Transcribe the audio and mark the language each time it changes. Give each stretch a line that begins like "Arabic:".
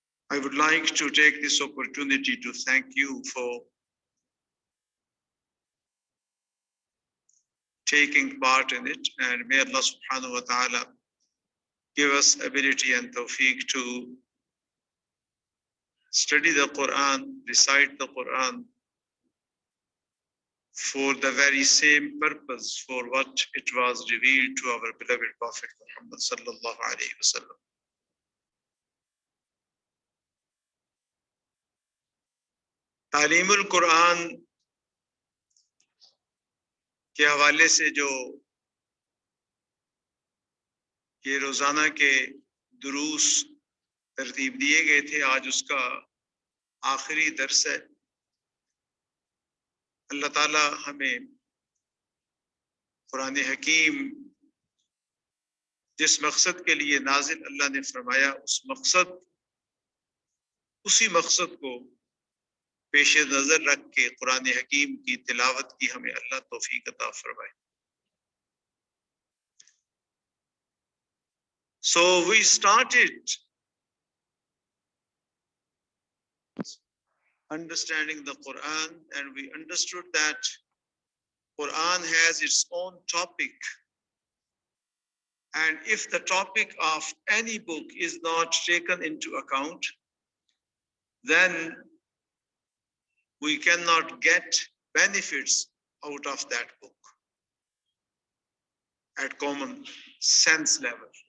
English: I would like to take this opportunity to thank you for taking part in it, and may Allah subhanahu wa ta'ala give us ability and tawfiq to study the Quran, recite the Quran for the very same purpose for what it was revealed to our beloved Prophet Muhammad sallallahu alaihi wasallam.
Hindi: तालीमुल Quran के हवाले से जो ये रोजाना के दुरूस तरतीब दिए गए थे, आज उसका आखिरी दर्स है। अल्लाह ताला हमें कुरान हकीम जिस मकसद के लिए नाजिल अल्लाह ने फरमाया, उसी मकसद को पेश नजर रख के कुरान हकीम की तिलावत की हमें अल्लाह तौफीक अता फरमाए।
English: So we started understanding the Quran, and we understood that Quran has its own topic, and if the topic of any book is not taken into account, then we cannot get benefits out of that book at common sense level.